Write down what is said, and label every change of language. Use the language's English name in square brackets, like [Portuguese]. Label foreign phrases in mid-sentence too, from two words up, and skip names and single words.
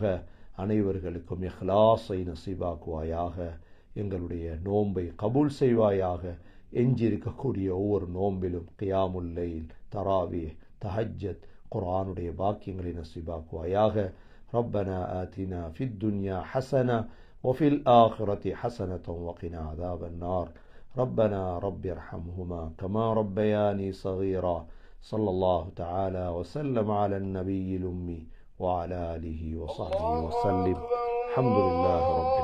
[Tamil] அனைவர்களுக்கும் இஹ்லாஸை நசீபாக்குவாயாக. எங்களுடைய நோன்பை கபூல் செய்வாயாக. எஞ்சியிருக்கக்கூடிய ஒவ்வொரு நோம்பிலும் [Arabic] قيام الليل, [Tamil] தராவீஹ், தஹஜ்ஜத், குர்ஆனுடைய பாக்கியங்களை நசீபாக்குவாயாக. [Arabic] ربنا آتنا في الدنيا حسنة وفي الآخرة حسنة وقنا عذاب النار. ربنا رب ارحمهما كما ربياني صغيرا. صلى الله تعالى وسلم على النبي الأمي وعلى آله وصحبه وسلم. الحمد لله.